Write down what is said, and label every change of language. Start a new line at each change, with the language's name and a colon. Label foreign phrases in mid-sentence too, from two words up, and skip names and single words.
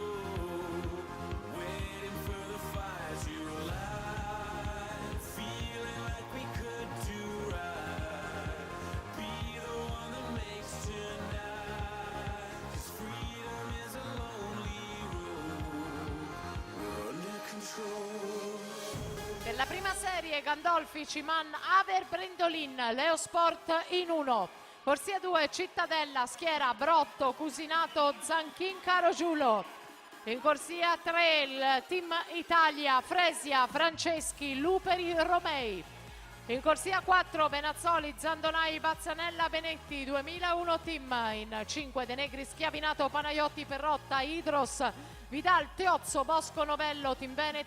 English: Waiting for the fire to light, feeling like we could do right. Be the one that makes tonight. 'Cause freedom is a lonely road. We're under control.
Italian: Per la prima serie Gandolfi, Ciman, Aver, Brendolin, Leosport in 1. Corsia 2 Cittadella, schiera Brotto, Cusinato, Zanchin, Carogiulo. In corsia 3 il team Italia, Fresia, Franceschi, Luperi, Romei. In corsia 4 Benazzoli, Zandonai, Bazzanella, Benetti, 2001 team. In 5 De Negri, Schiavinato, Panaiotti, Perrotta, Idros, Vidal, Teozzo, Bosco, Novello, Team Veneto.